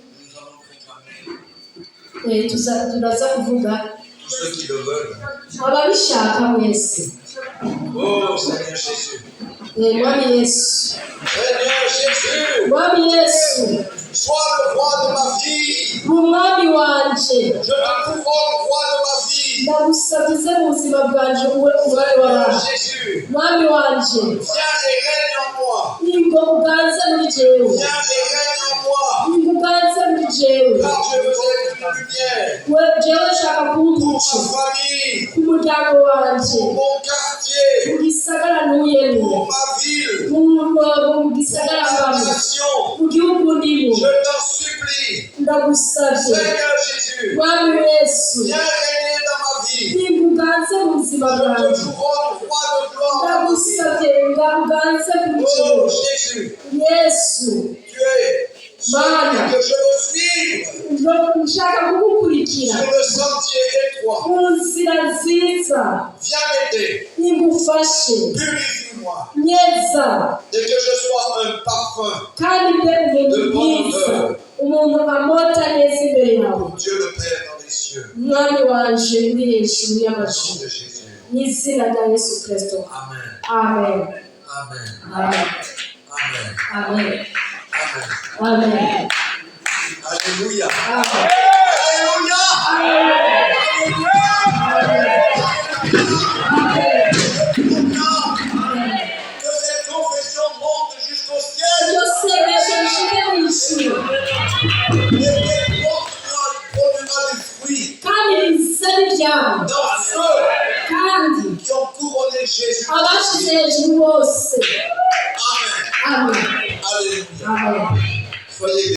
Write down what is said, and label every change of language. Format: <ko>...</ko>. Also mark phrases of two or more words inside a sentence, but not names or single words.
<rn>Turaza kuvuga ababishaka mwese.</rn> <fr>Oh Seigneur Jésus.</fr> <rn>Mwami Yesu. Mwami Yesu.</rn> <fr>Sois le roi de ma vie.</fr> <rn>umwami wanje</rn> <fr>Je te couronne roi de ma vie.</fr> <rn>ndagusabize mu buzima bwanje uwe umwami wawe</rn> <fr>Jésus,</fr> <rn>mwami wanje</rn> <fr>viens et règne en moi.</fr> <rn>ingo uganze muri jewe</rn> <fr>Viens et règne en moi.</fr> <rn>ingo uganze muri jewe</rn> <fr>Car je veux être une lumière</fr> <rn>we jewe nshaka kuba</rn> <fr>pour</fr> <rn>umuco</rn> <fr>ma famille,</fr> <rn>ku muryango wanje</rn> <fr>pour mon quartier,</fr> <rn>mu gisagara ntuyemo</rn> <fr>pour ma ville,</fr> <rn>mu gisagara</rn> <fr>pour ma</fr> <rn>mbamo</rn> <fr>nation.</fr> <rn>mu gihugu ndimo</rn> <fr>Je t'en supplie,</fr> <rn>ndagusabye</rn> <fr>Seigneur Jésus,</fr> <rn>mwami yesu</rn> <fr>viens régner dans ma vie.</fr> <rn>ingo uganze mu buzima</rn> <fr>Je te</fr> <rn>bwanjye</rn> <fr>couronne roi de gloire dans ma vie.</fr> <rn>ndagusabye uganze muri jewe</rn> <fr>Oh Jésus,</fr> <rn>yesu</rn> <fr>tu es celui que je veux suivre</fr> <rn>nshaka kugukurikira</rn> <fr>sur le sentier étroit.</fr> <rn>mu nzira nziza</rn> <fr>Viens m'aider,</fr> <rn>ingufashe</rn> <fr>purifie-moi,</fr> <rn>neza</rn> <fr>et que je sois un parfum</fr> <rn>kandi mbe umuntu mwiza umuntu amota neza imbere yawe</rn> <fr>pour Dieu le Père dans les cieux.</fr> <rn>mwami wanje uri hejuru</rn> <fr>Au nom</fr> <rn>y'amajuru</rn> <fr>de Jésus.</fr> <rn>mu izina rya yesu kristo</rn> <fr>Amen.</fr> <rn>amen</rn> <fr>Amen.</fr> <rn>amen</rn> <fr>Amen.</fr> <rn>amen</rn> <fr>Amen.</fr> <rn>amen</rn> <fr>Alléluia.</fr> <rn>amen</rn> <fr>Alléluia. Que cette confession monte jusqu'au ciel</fr> <rn>iryo sengesho rishike mu ijuru</rn> <fr>et qu'elle produira du fruit</fr> <rn>kandi rizane ibyabo</rn> <fr>dans ceux</fr> <rn>kandi</rn> <fr>qui ont couronné Jésus.</fr> <rn>abashize hejuru bose</rn> <fr>Amen.</fr> <rn>amen</rn> <fr>Alléluia.</fr> <rn>amen</rn> <fr>Soyez</fr>